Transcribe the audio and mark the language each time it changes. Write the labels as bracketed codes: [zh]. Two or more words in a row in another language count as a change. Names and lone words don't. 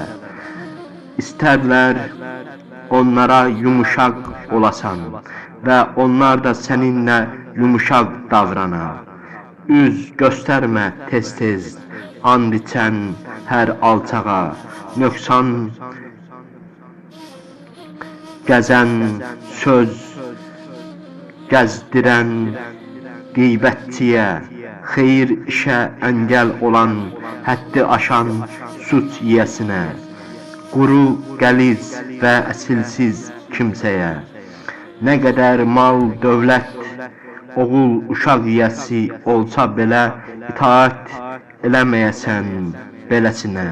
[tr] İsterler onlara yumuşak olasan ve onlar da seninle yumuşak davrana. Üz gösterme tez tez and içen her alçağa. [az] Nöksan gezen söz gezdiren qeybətçiyə, xeyir işə əngəl olan, həddi aşan suç yiyəsinə, quru, qəliz və əsilsiz kimsəyə, nə qədər mal, dövlət, oğul, uşaq yiyəsi olsa belə itaat eləməyəsən beləsinə.